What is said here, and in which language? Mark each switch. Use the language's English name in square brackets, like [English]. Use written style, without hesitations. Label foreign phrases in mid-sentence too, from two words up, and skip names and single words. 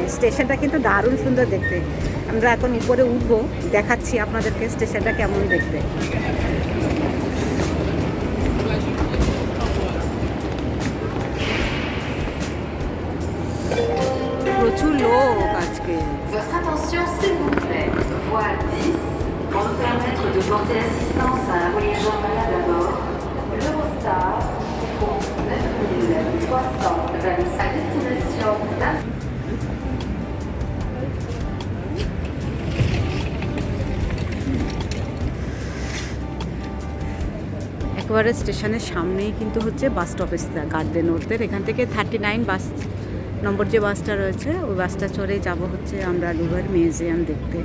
[Bangla] স্টেশনটা কিন্তু দারুণ সুন্দর দেখতে। আমরা এখন উপরে উঠবো, দেখাচ্ছি আপনাদেরকে স্টেশনটা কেমন দেখতে। প্রচুর লোক আজকে। [French] Votre attention s'il vous plaît. Voie 10. Pour nous permettre de porter assistance à un voyageur malade à bord, l'Eurostar compte 9 000 à destination d'un [Bangla] একেবারে স্টেশনের সামনেই কিন্তু হচ্ছে [English] bus stoppageটা [Bangla] গার্ডেন ওদের এখান থেকে 39 বাস নম্বর যে বাসটা রয়েছে ওই বাসটা চড়ে যাব হচ্ছে আমরা লুভার মিউজিয়াম দেখতে।